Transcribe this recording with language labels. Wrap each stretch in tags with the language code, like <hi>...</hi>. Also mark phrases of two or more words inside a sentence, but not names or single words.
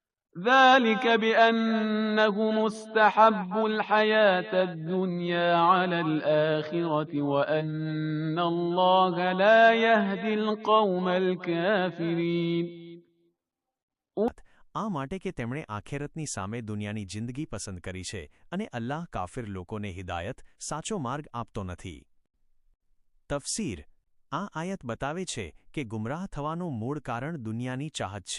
<ar>ذلك بأنهم استحبوا الحياة الدنيا على الآخرة وأن الله لا يهدي القوم الكافرين.</ar> <gu>આ માટે કે તેમણે આખેરતની સામે દુનિયાની જિંદગી પસંદ કરી છે અને અલ્લાહ કાફિર લોકોને હિદાયત સાચો માર્ગ આપતો નથી. તફસીર આ આયત બતાવે છે કે ગુમરાહ થવાનું મૂળ કારણ દુનિયાની ચાહત છે.</gu>